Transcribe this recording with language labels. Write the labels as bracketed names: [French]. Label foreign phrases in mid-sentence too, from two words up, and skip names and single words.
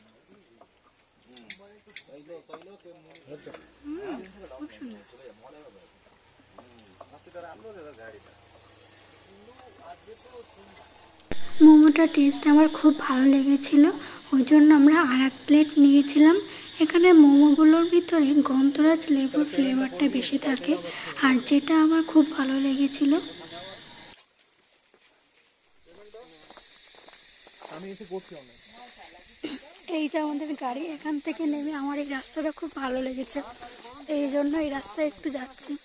[Nepali] सहिलो त्यो अस्ति त राम्रो रहेछ गाडी त। [Bangla] মোমোটা টেস্ট আমার খুব ভালো লেগেছিল, ওই জন্য আমরা আর এক প্লেট নিয়েছিলাম। এখানে মোমোগুলোর ভিতরে গন্ধরাজ লেবুর ফ্লেভারটা বেশি থাকে, আর যেটা আমার খুব ভালো লেগেছিল। এই যে আমাদের গাড়ি, এখান থেকে নেমে আমার এই রাস্তাটা খুব ভালো লেগেছে, এই জন্য এই রাস্তায় একটু যাচ্ছি।